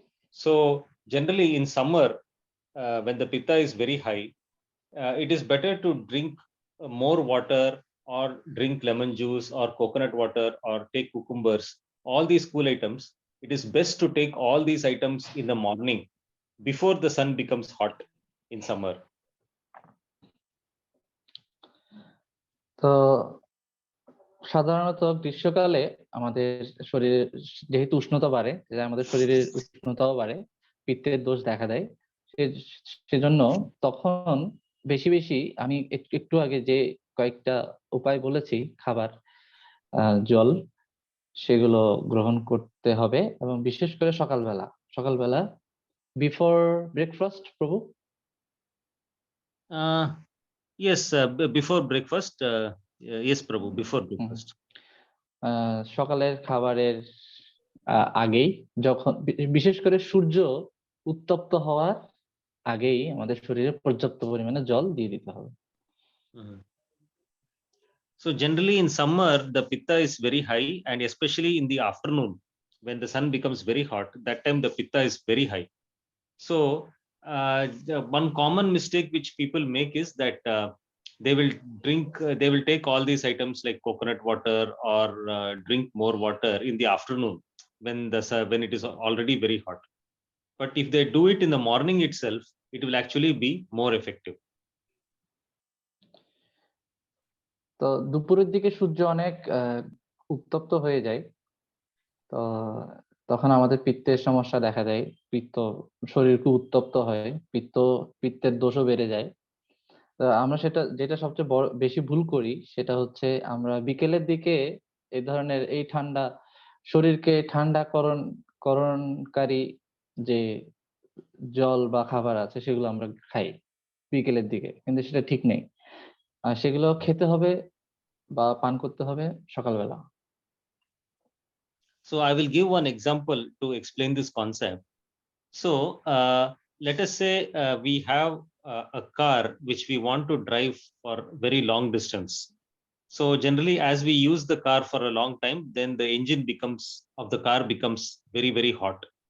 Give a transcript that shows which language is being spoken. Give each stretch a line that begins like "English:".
English: So generally in summer, when the pitta is very high, it is better to drink more water or drink lemon juice or coconut water or take cucumbers, all these cool items. It is best to take all these items in the morning before the sun becomes hot in summer.
Bangla: তো সাধারণত গ্রীষ্মকালে আমাদের শরীরে যেহেতু উষ্ণতা বাড়ে, আমাদের শরীরের উষ্ণতাও বাড়ে, পিত্তের দোষ দেখা দেয়, সেজন্য তখন বেশি বেশি আমি একটু আগে যে কয়েকটা উপায় বলেছি, খাবার, জল, সেগুলো গ্রহণ করতে হবে, এবং বিশেষ করে সকালবেলা
English: Before breakfast.
Bangla: প্রভু?
English: Yes, before breakfast. Yes, Prabhu, before breakfast.
Bangla: সকালের খাবারের আগেই, যখন বিশেষ করে সূর্য উত্তপ্ত হওয়ার আগেই আমাদের শরীরে পর্যাপ্ত পরিমাণে জল দিয়ে দিতে হবে।
English: So generally in summer the pitta is very high, and especially in the afternoon when the sun becomes very hot, that time the pitta is very high. So one common mistake which people make is that they will take all these items like coconut water or drink more water in the afternoon when it is already very hot. But if they do it in the morning itself, it will actually be more effective.
Bangla: তো দুপুরের দিকে সূর্য অনেক উত্তপ্ত হয়ে যায়, তো তখন আমাদের পিত্তের সমস্যা দেখা দেয়, শরীর খুব উত্তপ্ত হয়, পিত্তের দোষও বেড়ে যায়। আমরা যেটা সবচেয়ে বেশি ভুল করি সেটা হচ্ছে আমরা বিকেলের দিকে এই ধরনের এই শরীরকে করণকারী যে জল বা খাবার আছে সেগুলো আমরা খাই বিকেলের দিকে, কিন্তু সেটা ঠিক নেই। আর সেগুলো খেতে হবে বা পান করতে হবে সকালবেলা।
English: So I will give one example to explain this concept. So let us say we have a car which we want to drive for very long distance. So generally, as we use the car for a long time, then the engine of the car becomes very, very hot.